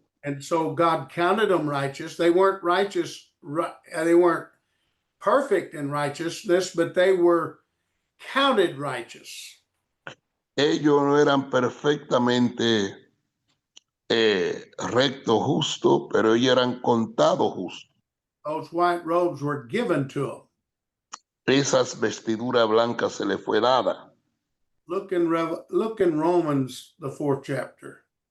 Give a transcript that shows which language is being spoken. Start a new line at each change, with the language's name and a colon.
English: and so God counted them righteous. They weren't righteous, they weren't perfect in righteousness, but they were counted righteous.
Spanish: ellos no eran perfectamente rectos, justos, pero ellos eran contados justos.
English: Those white robes were given to them.
Spanish: Esas vestiduras blancas se le fue dada.
English: Look in Romans, the 4th chapter.